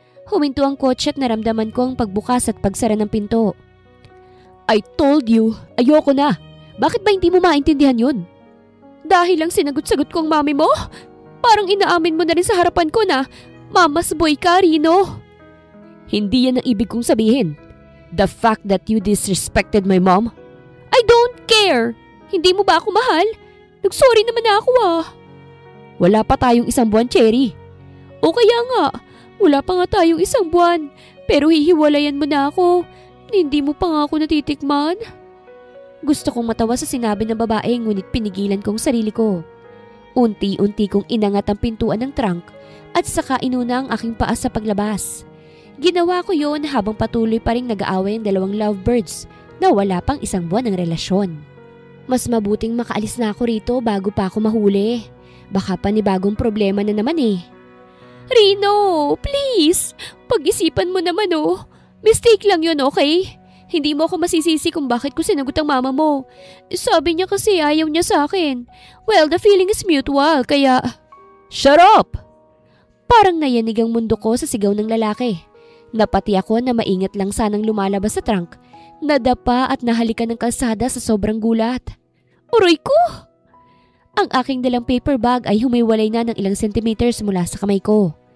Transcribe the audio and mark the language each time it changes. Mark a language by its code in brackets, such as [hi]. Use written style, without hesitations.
[tl] Huminto ang kotse at naramdaman ko ang pagbukas at pagsara ng pinto. [en] I told you, [tl] ayoko na. Bakit ba hindi mo maintindihan yun? Dahil lang sinagot-sagot ko ang mami mo? Parang inaamin mo na rin sa harapan ko na Mama's boy ka, Rino. Hindi yan ang ibig kong sabihin. [en] The fact that you disrespected my mom? I don't care. [tl] Hindi mo ba ako mahal? Nagsorry naman na ako ah. Wala pa tayong isang buwan, Cherry. O kaya nga, wala pa nga tayong isang buwan. Pero hihiwalayan mo na ako. Hindi mo pa nga ako natitikman. Gusto kong matawa sa sinabi ng babae ngunit pinigilan kong sarili ko. Unti-unti kong inangat ang pintuan ng trunk at saka inuna ang aking paa sa paglabas. Ginawa ko yon habang patuloy pa rin nag-aaway ang dalawang lovebirds na wala pang isang buwan ng relasyon. Mas mabuting makaalis na ako rito bago pa ako mahuli. Baka panibagong problema na naman eh. Rino, please! Pag-isipan mo naman oh. Mistake lang yun, okay? Hindi mo ako masisisi kung bakit ko sinagot ang mama mo. Sabi niya kasi ayaw niya sa akin. [en] Well, the feeling is mutual, [tl] kaya... [en] Shut up! [tl] Parang nayanig ang mundo ko sa sigaw ng lalaki. Napati ako na maingat lang sanang lumalabas sa trunk. Nadapa at nahalikan ng kalsada sa sobrang gulat. Aray ko! Ang aking dalang paper bag ay humiwalay na ng ilang centimeters mula sa kamay ko.